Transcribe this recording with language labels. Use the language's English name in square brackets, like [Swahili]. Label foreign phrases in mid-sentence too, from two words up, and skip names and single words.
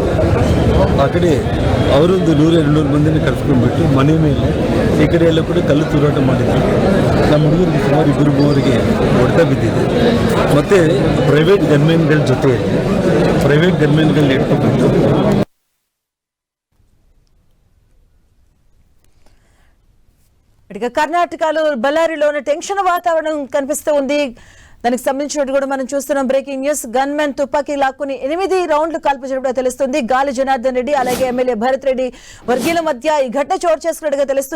[Kannada] ಆ ಕಡೆ ಅವರೊಂದು 100-200 ಮಂದಿನ ಕರೆಸ್ಕೊಂಡ್ಬಿಟ್ಟು ಮನೆ ಮೇಲೆ ಈ ಕಡೆ ಎಲ್ಲ ಕೂಡ ಕಲ್ಲು ತೂರಾಟ ಮಾಡಿದ್ರು. ನಮ್ಮ ಹುಡುಗರಿಗೆ ಸುಮಾರು 2-3 ಹೊಡೆತ ಬಿದ್ದಿದೆ. ಮತ್ತು ಪ್ರೈವೇಟ್ ಗನ್ಮೆನ್ಗಳ ಜೊತೆ ಪ್ರೈವೇಟ್ ಗನ್ಮೆನ್ಗಳನ್ನ ಇಟ್ಕೊಂಡು [Telugu] ఇక కర్ణాటకలో బళ్ళారిలోని టెన్షన్ వాతావరణం కనిపిస్తూ ఉంది. దానికి సంబంధించినట్టు కూడా మనం చూస్తున్నాం. బ్రేకింగ్ న్యూస్, గన్మెన్ తుపాకీ లాక్కుని 8 రౌండ్లు కాల్పు జరిపినట్టు తెలుస్తుంది. గాలి జనార్దన్ రెడ్డి అలాగే ఎమ్మెల్యే భరత్ రెడ్డి వర్గీయుల మధ్య ఈ ఘటన చోటు చేసుకున్నట్టుగా తెలుస్తుంది.